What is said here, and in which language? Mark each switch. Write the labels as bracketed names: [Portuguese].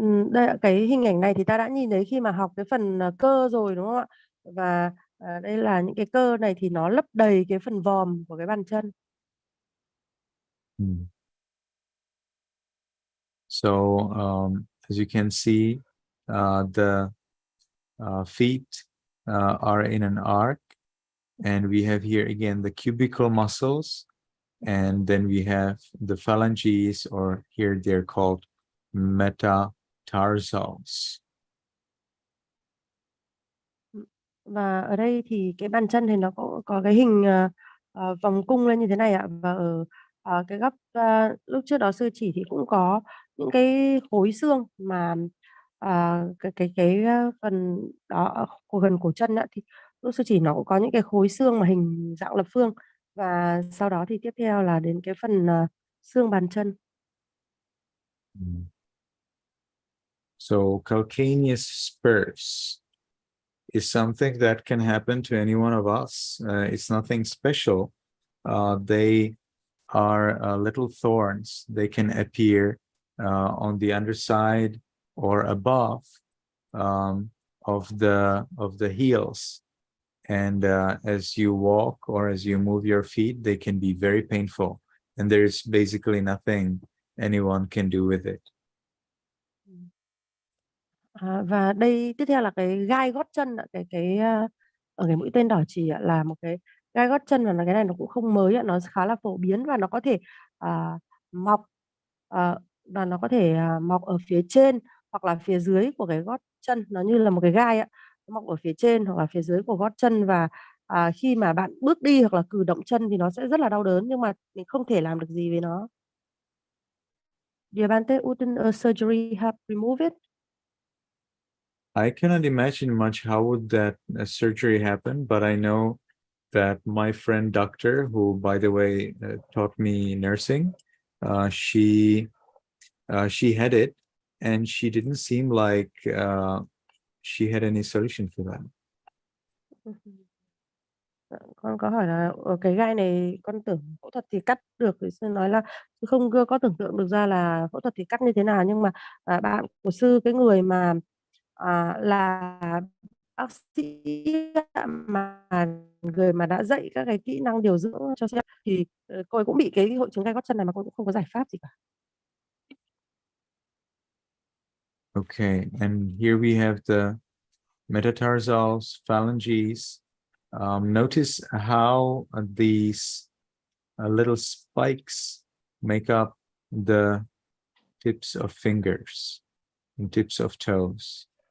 [Vietnamese] Đây, cái hình ảnh này thì ta đã nhìn thấy khi mà học cái phần cơ rồi, đúng không ạ? Và đây là những cái cơ này thì nó lấp đầy cái phần vòm của cái bàn chân. [English] So as you can see, the feet are in an arc, and we have here again the cubicle muscles, and then we have the phalanges, or here they're called metatarsals. [Vietnamese] Và ở đây thì cái bàn chân thì nó có cái hình vòng cung lên như thế này ạ. Và ở cái góc lúc trước đó sư chỉ thì cũng có những cái khối xương mà cái phần đó của gần cổ chân ạ, thì lúc sư chỉ nó cũng có những cái khối xương mà hình dạng lập phương, và sau đó thì tiếp theo là đến cái phần xương bàn chân. [English] So calcaneus spurs is something that can happen to any one of us. It's nothing special. They are little thorns. They can appear on the underside or above of the heels, and as you walk or as you move your feet, they can be very painful, and there's basically nothing anyone can do with it. [Vietnamese] Và đây tiếp theo là cái gai gót chân ạ. Ở cái mũi tên đỏ chỉ là một cái gai gót chân, và cái này nó cũng không mới ạ, nó khá là phổ biến, và nó có thể mọc và nó có thể mọc ở phía trên hoặc là phía dưới của cái gót chân, nó như là một cái gai ạ, nó mọc ở phía trên hoặc là phía dưới của gót chân, và khi mà bạn bước đi hoặc là cử động chân thì nó sẽ rất là đau đớn, nhưng mà mình không thể làm được gì với nó. [English] Devante, wouldn't a surgery have removed it? I cannot imagine much how would that surgery happen, but I know that my friend doctor, who by the way taught me nursing, she had it, and she didn't seem like she had any solution for that. [Vietnamese] Con có hỏi là cái gai này con tưởng phẫu thuật thì cắt được, thì sư nói là sư không có tưởng tượng được ra là phẫu thuật thì cắt như thế nào, nhưng mà bạn của sư, cái người mà là bác sĩ mà người mà đã dạy các cái kỹ năng điều dưỡng cho sư, thì cô ấy cũng bị cái hội chứng gai gót chân này mà cô cũng không có giải pháp gì cả. [English] Okay, and here we have the metatarsals, phalanges. Notice how these little spikes make up the tips of fingers and tips of toes.